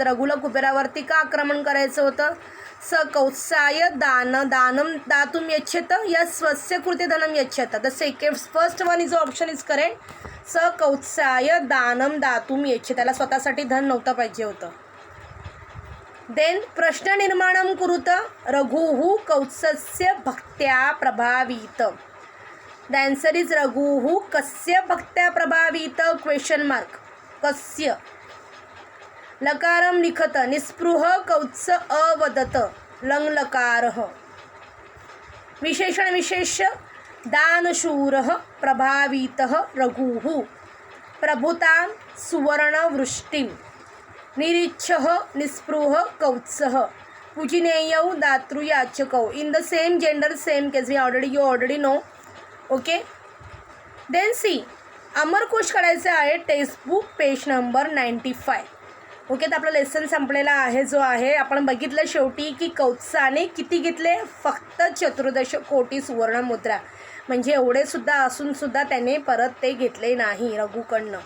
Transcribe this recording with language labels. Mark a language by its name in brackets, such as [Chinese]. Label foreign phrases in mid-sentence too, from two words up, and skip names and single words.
[Marathi] रघुला कुबेरावरती का आक्रमण करायचं होतं. [Sanskrit] स कौत्साय दानम दातुम यच्छत. या स्वस्य कृते धनम यच्छत. [English] The first one is option is correct. [Sanskrit] स कौत्साय दानम दातुम यच्छत. [Marathi] त्याला स्वतःसाठी धन नव्हतं पाहिजे होतं. [Sanskrit] देन प्रश्न निर्माणं कुरुत. रघुः कौत्सस्य भक्त्या प्रभावित. [English] The answer is [Sanskrit] रघुः कस्य भक्त्या प्रभावित [English] question mark. [Sanskrit] कस्य. लकारं लिखत. निस्पृह कौत्स अवदत. लंग लकारः. विशेषण विशेष्य. दानशूरः प्रभावितः रघुः. प्रभुतां सुवर्णवृष्टिं. निरीच्छः निस्पृह कौत्सः. पूजनीयौ दातृयाचकौ. [English] In the same gender same case. You already know. OK. Then see. [Marathi] अमरकोश काढायचा आहे. [English] textbook page number [Marathi] 95. ओके, तर आपला लेसन संपलेला आहे जो आहे. आपण बघितलं शेवटी की कौत्साने किती घेतले. फक्त 14 कोटी सुवर्णमुद्रा. म्हणजे एवढे सुद्धा असून सुद्धा त्याने परत ते घेतले नाही रघुकडनं.